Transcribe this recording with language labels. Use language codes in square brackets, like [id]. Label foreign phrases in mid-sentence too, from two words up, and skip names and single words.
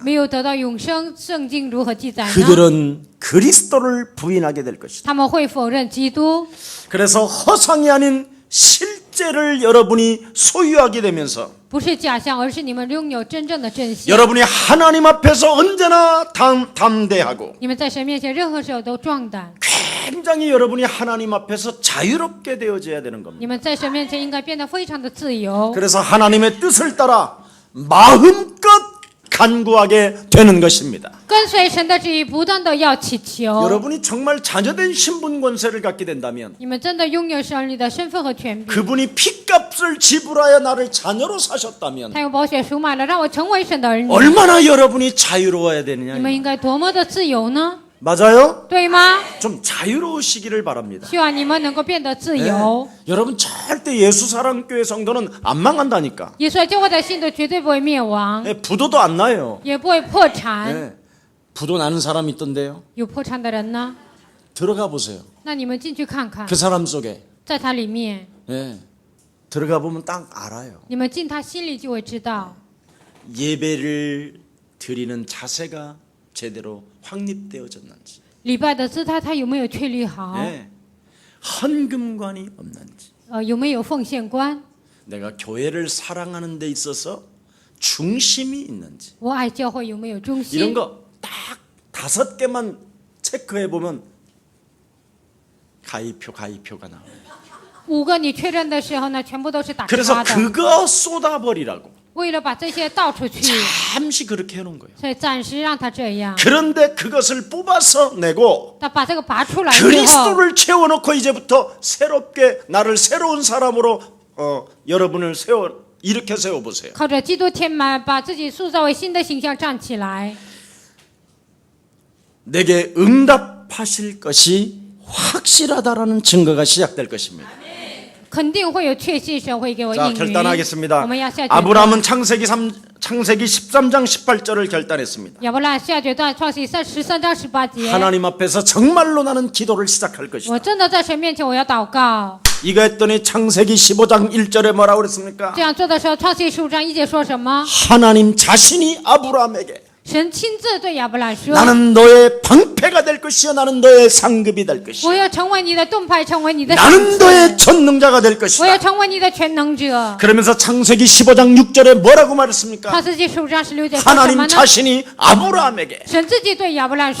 [zh] 没有得到永生，圣经如何记载呢？ [ko] 그들은 그리스도를 부인하게 될 것이다. [zh] 他们会否认基督。 [ko] 그래서 허상이 아닌 실제를 여러분이 소유하게 되면서 [zh] 不是假象，而是你们拥有真正的真相。 [ko] 여러분이 하나님 앞에서 언제나 담대하고 [zh] 你们在神面前任何时候都壮胆。 [ko] 굉장히 여러분이 하나님 앞에서 자유롭게 되어져야 되는 겁니다. [zh] 你们在神面前应该变得非常的自由。 [ko] 그래서 하나님의 뜻을 따라 마음껏 간구하게 되는 것입니다. [zh] 跟随神的旨意，不断的要祈求。 [ko] 여러분이 정말 자녀된 신분 권세를 갖게 된다면 [zh] 你们真的拥有神儿女的身份和权柄。 [ko] 그분이 핏값을 지불하여 나를 자녀로 사셨다면 [zh] 他用宝血赎买了，让我成为神的儿女。 [ko] 얼마나 여러분이 자유로워야 [zh] 你 [ko] 되느냐. [zh] 们应该多么的自由呢？ [ko] 맞아요? [zh] 对吗？ [ko] 좀 자유로우시기를 바랍니다. [zh] 希望你们能够变得自由。 [ko] 여러분 절대 예수사랑교회 성도는 안 망한다니까. [zh] 耶稣教会的信徒绝对不会灭亡， [ko] 부도도 안 나요. [zh] 也不会破产。 [ko] 네. 부도 나는 사람 있던데요. [zh] 有破产的人呢？ [ko] 들어가 보세요. [zh] 那你们进去看看， [ko] 그 사람 속에. [zh] 在他里面， [ko] 네. 들어가 보면 딱 알아요. [zh] 你们进他心里就会知道， [ko] 예배를 드리는 자세가 제대로 확립되어졌는지, [zh] 礼拜的姿态他有没有确立好？ [ko] 네. 헌금관이 없는지, [zh] 有没有奉献观？ [ko] 내가 교회를 사랑하는 데 있어서 중심이 있는지, [zh] 我爱教会有没有忠 [ko] 이런 [zh] 心？ [ko] 거 딱 5개만 체크해 보면 가입표가 나와요. [zh] 5 个你确认的时候呢，全部都是打 [ko] 그래서 [zh] 叉的。 [ko] 그거 쏟아버리라고 [zh] 为了把这些倒出去， [ko] 잠시 그렇게 해놓은 거예요. [zh] 所以暂时让他这样。 [ko] 그런데 그것을 뽑아서 내고 [zh] 他把这个拔出来之后， [ko] 그리스도를 채워놓고 이제부터 새롭게 나를 새로운 사람으로 여러분을 이렇게 세워보세요. [zh] 靠着基督填满，把自己塑造为新的形象站起来。 [ko] 내게 응답하실 것이 확실하다라는 증거가 시작될 것입니다. [zh] 肯定会有确信，神会给我 [ko] 자, [zh] 应允。 [ko] 결단하겠습니다. [zh] 我们要下决 [ko] 아브라함은 창세기 13장 18절을 결단했습니다. [zh] 亚伯拉罕下决断，创世记13章18节。 [ko] 하나님 앞에서 정말로 나는 기도를 시작할 것이다. [zh] 我真的在神面前，我要祷告。 [ko] 이거 했더니 창세기 15장 1절에 뭐라고 그랬습니까? [zh] 这样做的时候，创世记15章1节说什么？ [ko] 하나님 자신이 아브라함에게 [zh] 神亲自对亚伯兰说 [ko] 나는 너의 방패가 될 것이요 나는 너의 상급이 될 [zh] 我 [ko] 것이요 [zh] 要成为你的盾牌，成为你的 [ko] 나는 [zh] 神 [ko] 너의 [zh] 子， [ko] 전능자가 될 [zh] 我要 [ko] 것이다. [zh] 成为你的全能者。 [ko] 그러면서 창세기 15장 6절에 뭐라고 말했습니까? [zh] 创世纪15章16节说什么 [ko] 하나님 [zh] 呢？ [ko] 자신이 아브라함에게 [zh] 神自己对亚伯兰说